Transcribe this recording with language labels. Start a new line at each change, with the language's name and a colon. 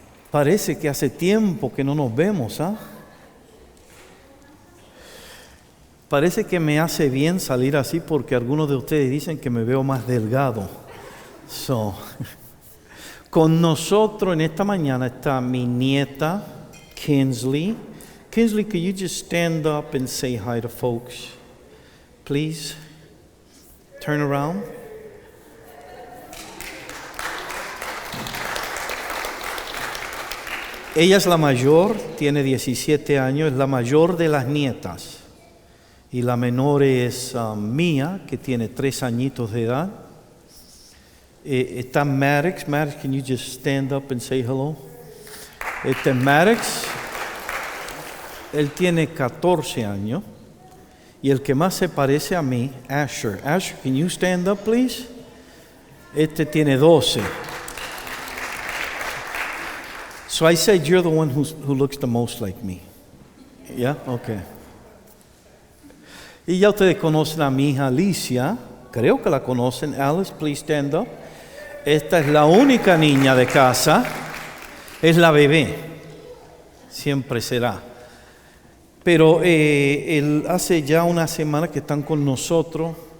Spanish: Parece que hace tiempo que no nos vemos, ¿ah? Parece que me hace bien salir así porque algunos de ustedes dicen que me veo más delgado. Con nosotros en esta mañana está mi nieta, Kinsley.
English: Kinsley, could you just stand up and say hi to folks? Please. Turn around.
Spanish: Ella es la mayor, tiene 17 años, es la mayor de las nietas. Y la menor es Mía, que tiene 3 añitos de edad. Está Maddox.
English: Maddox, can you just stand up and say hello?
Spanish: Maddox, él tiene 14 años. Y el que más se parece a mí, Asher.
English: Asher, can you stand up, please?
Spanish: Tiene 12.
English: So I said you're the one who looks the most like me. Yeah? Okay.
Spanish: Y ya ustedes conocen a mi hija Alicia. Creo que la conocen.
English: Alice, please stand up.
Spanish: Esta es la única niña de casa. Es la bebé. Siempre será. Pero hace ya una semana que están con nosotros.